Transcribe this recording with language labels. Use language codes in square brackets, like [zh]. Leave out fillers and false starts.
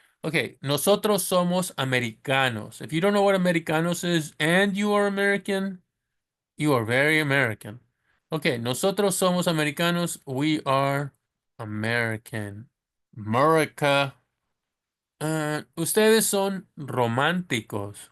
[es] Okay, nosotros somos americanos. [en] If you don't know what americanos is and you are American, you are very American. Okay, [es] nosotros somos americanos. [en] We are American. [es] America. Ustedes son románticos.